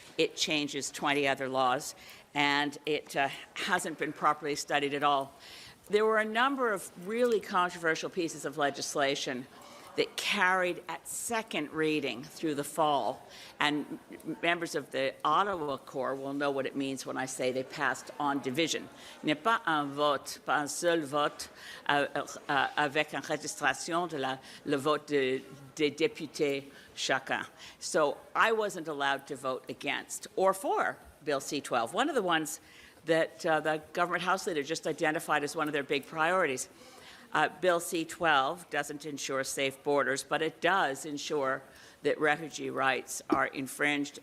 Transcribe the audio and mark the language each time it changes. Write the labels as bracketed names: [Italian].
[English] It changes 20 other laws, and it hasn't been properly studied at all. There were a number of really controversial pieces of legislation that carried at second reading through the fall, and members of the Ottawa Corps will know what it means when I say they passed on division. [French] Il n'est pas un vote, pas un seul vote avec une registration de le vote des députés chacun. [English] So I wasn't allowed to vote against or for Bill C-12, one of the ones that the government House leader just identified as one of their big priorities. Bill C-12 doesn't ensure safe borders, but it does ensure that refugee rights are infringed.